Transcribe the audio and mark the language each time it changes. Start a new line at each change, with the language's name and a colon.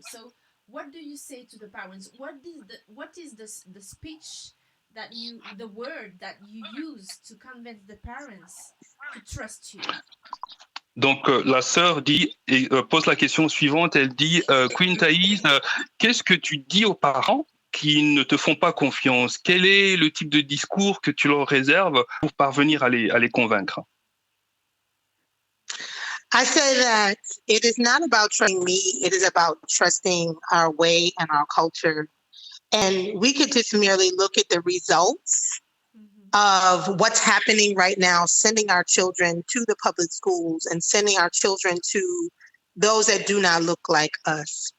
English: So what do you say to the parents? What is the speech the word that you use to convince the parents to trust you?
French: Donc, la sœur pose la question suivante, elle dit, Queen Taese, qu'est-ce que tu dis aux parents qui ne te font pas confiance? Quel est le type de discours que tu leur réserves pour parvenir à les convaincre?
English: I say that it is not about trusting me, it is about trusting our way and our culture. And we could just merely look at the results of what's happening right now, sending our children to the public schools and sending our children to those that do not look like us.